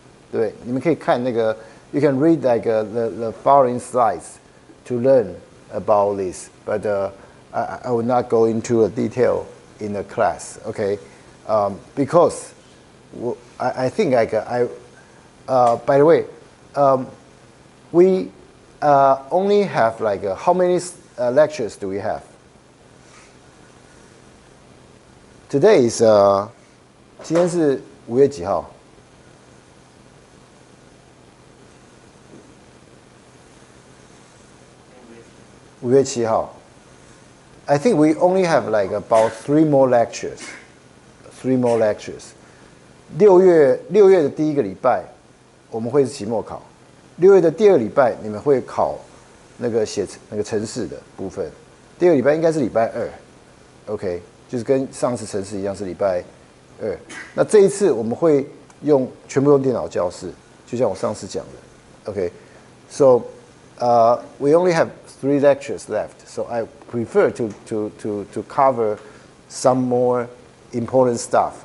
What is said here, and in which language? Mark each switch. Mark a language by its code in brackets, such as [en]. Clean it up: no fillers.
[zh] 对，你们可以看那个 [en] you can read the following slides to learn about this, but I will not go into a detail in the class, okay? Because I think by the way, we only have how many lectures do we have? Today is [zh] 今天是5月几号？5月7号。 [en] I think we only have about 3 more lectures. 3 more lectures. [zh] 6月的第一个礼拜，我们会是期末考。 6月的第二礼拜，你们会考写程式的部分。第二个礼拜应该是礼拜2 ，OK， 就是跟上次程式一样是礼拜2。那这一次我们会全部用电脑教室，就像我上次讲的 ，OK。 [en] So we only have 3 lectures left, so I prefer to cover some more important stuff.